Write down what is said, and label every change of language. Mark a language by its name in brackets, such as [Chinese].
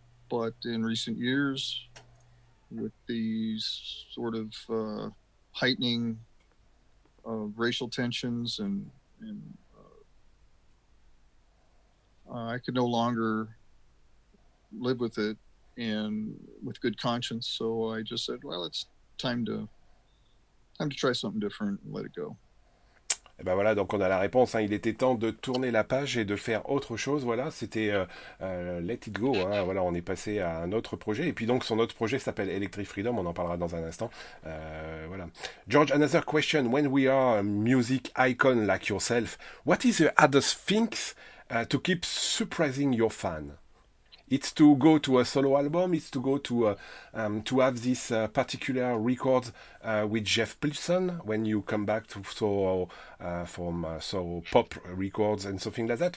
[English] But in recent years, with these sort of heightening of racial tensions and I could no longer live with it and with good conscience. So I just said, well, it's time to try something different and let it go. [French] Et ben voilà, donc on a la réponse, hein. Il était temps de tourner la page et de faire autre chose. Voilà, c'était Let It Go, hein. Voilà, on est passé à un autre projet. Et puis donc son autre projet s'appelle Electric Freedom. On en parlera dans un instant. Voilà. [English] George, another question. When we are a music icon like yourself, what is the hardest things to keep surprising your fan? It's to go to a solo album. It's to go to have this particular record with Jeff Pilson when you come back to from pop records and something like that.